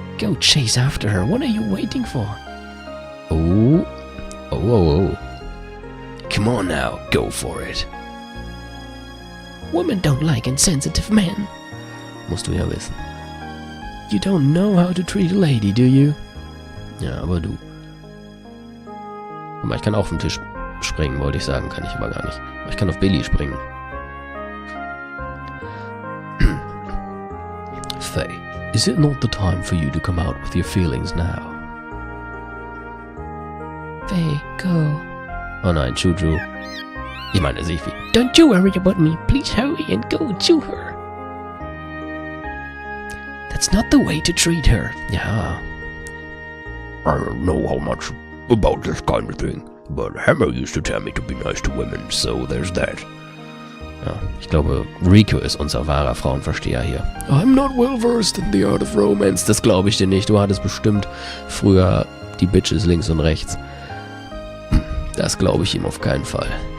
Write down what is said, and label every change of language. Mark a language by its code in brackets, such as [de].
[en] Go chase after her. What are you waiting for? Oh. Come on now. Go for it. Women don't like insensitive men. [de] Musst du ja wissen. [en] You don't know how to treat a lady, do you? [de] Ja, aber du. Guck mal, ich kann auch vom Tisch springen, wollte ich sagen. Kann ich aber gar nicht. Ich kann auf Billy springen. Faye. [en] Is it not the time for you to come out with your feelings now? Faye, go. [de] Oh nein, Chuju. Ich meine Sifi. [en] Don't you worry about me. Please hurry and go to her. That's not the way to treat her. [de] Ja. [en] I don't know how much about this kind of thing, but Hammer used to tell me to be nice to women, so there's that. [de] Ja, ich glaube, Rico ist unser wahrer Frauenversteher hier. [en] I'm not well versed in the art of romance. [de] Das glaube ich dir nicht. Du hattest bestimmt früher die Bitches links und rechts. Das glaube ich ihm auf keinen Fall.